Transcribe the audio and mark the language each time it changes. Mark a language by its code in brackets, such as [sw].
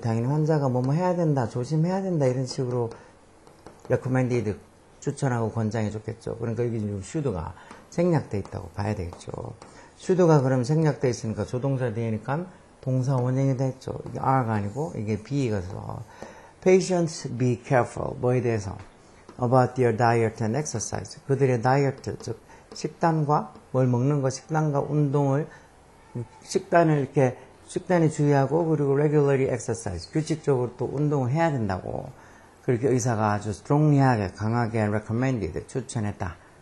[ko] 당연히 환자가 뭐뭐 해야 된다, 조심해야 된다 이런 식으로 recommended 추천하고 권장해 줬겠죠. 그러니까 여기 지금 should가 생략돼 있다고 봐야 되겠죠. should가 그럼 생략돼 있으니까 조동사 뒤에니까 동사 원형이 됐죠. 이게 R가 아니고 이게 B가서 [en] Patients be careful. [ko] 뭐에 대해서? [en] About their diet and exercise. [ko] 그들의 다이어트, 즉 식단과 뭘 먹는 거, 식단과 운동을 식단에 주의하고 그리고 [en] regularly exercise. [ko] 규칙적으로 또 운동을 해야 된다고. 그렇게 의사가 아주 strongly하게 강하게 recommended 추천했다.